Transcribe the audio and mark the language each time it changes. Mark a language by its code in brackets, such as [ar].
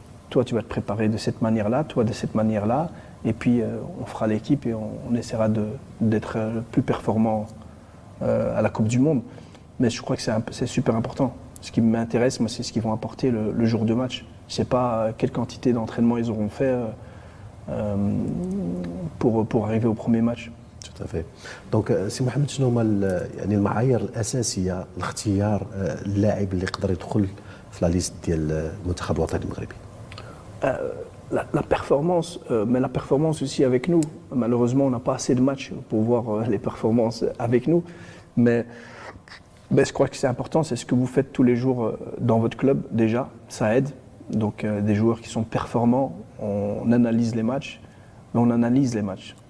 [fr] Toi, tu vas te préparer de cette manière-là, toi de cette manière-là, et puis on fera l'équipe et on essaiera d'être le plus performant à la Coupe du Monde. Mais je crois que c'est super important. Ce qui m'intéresse, moi, c'est ce qu'ils vont apporter le jour de match. Je ne sais pas quelle quantité d'entraînement ils auront fait pour arriver au premier match. Tout à fait. [ar] Donc, سي محمد شنو هما يعني المعايير الاساسيه لاختيار اللاعب اللي يقدر يدخل في لا ليست ديال المنتخب الوطني المغربي؟ [fr] La performance, mais la performance aussi avec nous. Malheureusement, on n'a pas assez de matchs pour voir les performances avec nous. Mais je crois que c'est important, c'est ce que vous faites tous les jours dans votre club déjà, ça aide. Donc des joueurs qui sont performants, on analyse les matchs. mais on analyse les matchs.